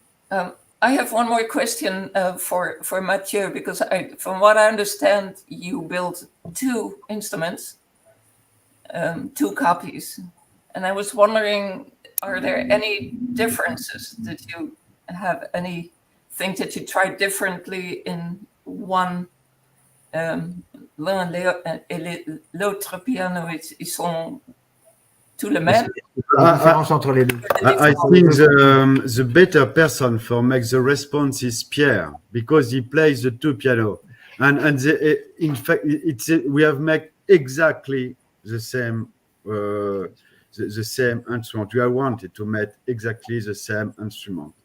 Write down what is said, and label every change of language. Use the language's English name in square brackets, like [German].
[English] I have one more question for Matthieu, because from what I understand, you built two instruments, two copies. And I was wondering, are there any differences? Did you have anything that you tried differently in one? [French] L'un et l'autre piano, ils sont tous les mêmes. [English] I think the better person for make the response is Pierre, because he plays the two piano, and in fact we have made exactly the same the same instrument. We wanted to make exactly the same instrument.